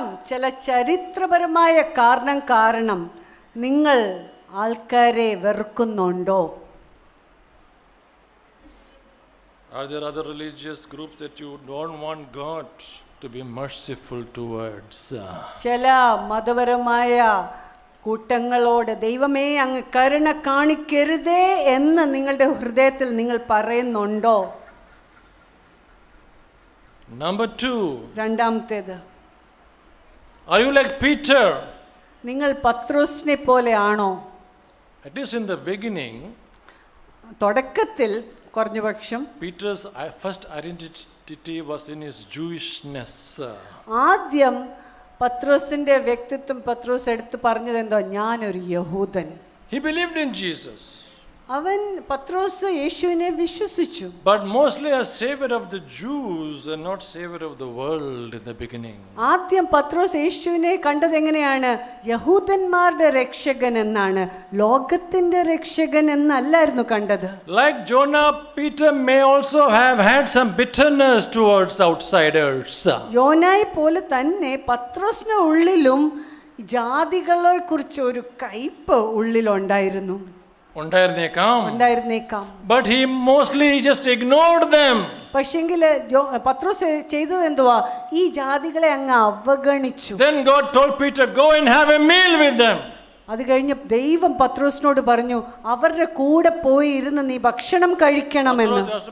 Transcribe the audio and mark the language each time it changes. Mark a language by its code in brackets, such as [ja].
[ml] ചില ചരിത്രപരമായ കാരണം നിങ്ങൾ ആൾക്കാരെ വെറുക്കുന്നുണ്ടോ? [en] Are there other religious groups that you don't want God to be merciful towards? [ml] ചില മതപരമായ കൂട്ടങ്ങളോട് ദൈവമേ അങ്ങ് കരുണ കാണിക്കരുതേ എന്ന് നിങ്ങളുടെ ഹൃദയത്തിൽ നിങ്ങൾ പറയുന്നുണ്ടോ? [en] Number 2. [ml] രണ്ടാമത്തേത്, [en] are you like Peter? [ml] നിങ്ങൾ പത്രോസിനെ പോലെ ആണോ? [en] At least in the beginning, [ml] തുടക്കത്തിൽ കുറഞ്ഞപക്ഷം [en] Peter's first identity was in his Jewishness. [ml] ആദ്യം പത്രോസിന്റെ വ്യക്തിത്വം പത്രോസ് എടുത്ത് പറഞ്ഞത് എന്തോ? ഞാനൊരു യഹൂദൻ. [en] He believed in Jesus. [ml] അവൻ പത്രോസ് യേശുവിനെ വിശ്വസിച്ചു. [en] But mostly as savior of the Jews and not savior of the world in the beginning. [ml] ആദ്യം പത്രോസ് യേശുവിനെ കണ്ടത് എങ്ങനെയാണ്? യഹൂദന്മാരുടെ രക്ഷകൻ എന്നാണ്, ലോകത്തിന്റെ രക്ഷകൻ എന്നല്ലായിരുന്നു കണ്ടത്. [en] Like Jonah, Peter may also have had some bitterness towards outsiders. [ml] യോനായെ പോലെ തന്നെ പത്രോസിന്റെ ഉള്ളിലും ജാതികളെ കുറിച്ച് ഒരു കയ്പ് ഉള്ളിലുണ്ടായിരുന്നു. ഉണ്ടായിരുന്നേക്കാം. [en] But he mostly just ignored them. [ml] പക്ഷെങ്കിൽ പത്രോസ് ചെയ്തത് എന്തുവാ? ഈ ജാതികളെ അങ്ങ് അവഗണിച്ചു. [en] Then God told Peter, go and have a meal with them. [ml] അത് കഴിഞ്ഞ് ദൈവം പത്രോസിനോട് പറഞ്ഞു, അവരുടെ കൂടെ പോയി ഇരുന്ന് നീ ഭക്ഷണം കഴിക്കണമെന്ന്.